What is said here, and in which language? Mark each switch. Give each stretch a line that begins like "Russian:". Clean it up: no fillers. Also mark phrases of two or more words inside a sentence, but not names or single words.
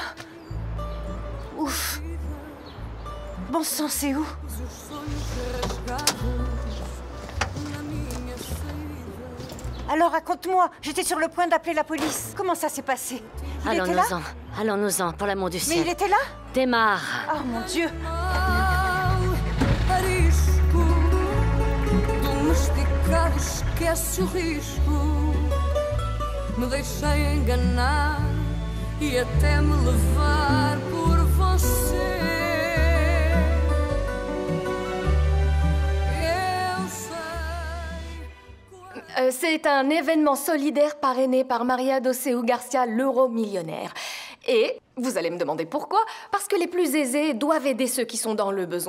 French: Ouf. Bon sang, c'est où? Alors, raconte-moi. J'étais sur le point d'appeler la police. Comment ça s'est passé? Il était là? Allons-nous-en, pour l'amour du ciel. Mais il était là? Démarre. Oh, mon Dieu.
Portuguese: Esquece o risco. Me deixei enganar e até me levar por você.
French: C'est un événement solidaire parrainé par Maria Doceu Garcia, l'euro-millionnaire. Et vous allez me demander pourquoi? Parce que les plus aisés doivent aider ceux qui sont dans le besoin.